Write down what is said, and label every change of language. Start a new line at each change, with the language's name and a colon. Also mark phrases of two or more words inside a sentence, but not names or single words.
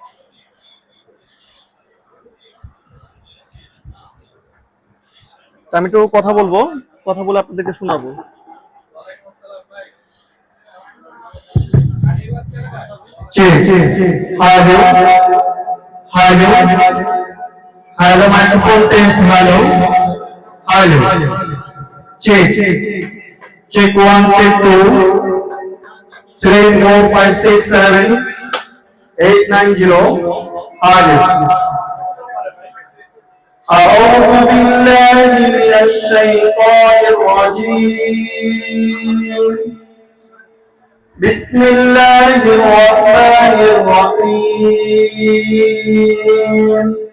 Bangla: আমি একটু কথা বলবো, কথা বলে আপনাদেরকে শোনাবো।
English: hello hello hello microphone test hello hello check check 1 check 2 3 4 5 6 7 8 9 0 hello
Arabic: أعوذ بالله من الشيطان الرجيم بسم الله الرحمن الرحيم